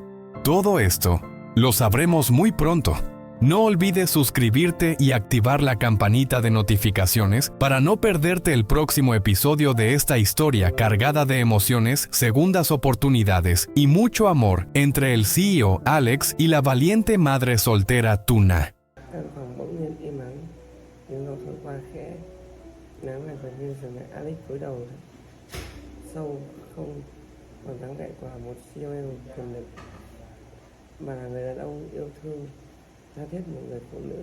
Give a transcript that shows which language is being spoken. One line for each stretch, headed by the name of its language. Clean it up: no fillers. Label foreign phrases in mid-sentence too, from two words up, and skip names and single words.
Spanish: Todo esto lo sabremos muy pronto. No olvides suscribirte y activar la campanita de notificaciones para no perderte el próximo episodio de esta historia cargada de emociones, segundas oportunidades y mucho amor entre el CEO Alex y la valiente madre soltera Tuna.
Vietnamese: Căn phòng bỗng nhiên im ắng, tiếng gió thổi qua khẽ, nắng lại gần như dừng lại. Alex cúi đầu sâu, không còn dáng vẻ của một CEO quyền lực, mà là người đàn ông yêu thương tha thiết một người phụ nữ.